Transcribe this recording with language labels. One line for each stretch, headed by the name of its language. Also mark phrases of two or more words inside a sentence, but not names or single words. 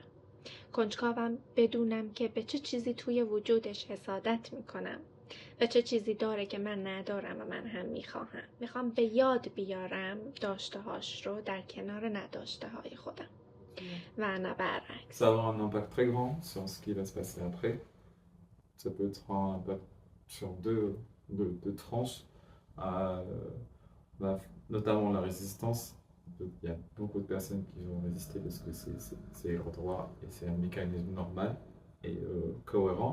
Persian: کنجکاوم بدونم که به چه چیزی توی وجودش حسادت میکنم و چه چیزی داره که من ندارم و من هم میخواهم. میخوام به یاد بیارم داشته‌هاش رو در کنار نداشته‌های خودم و نه برعکس.
French: Ça va avoir un impact très grand sur ce qui va se passer après. Ça peut être un impact sur deux tranches, notamment la résistance. Il y a beaucoup de personnes qui vont résister parce que c'est leur droit et c'est un mécanisme normal et cohérent.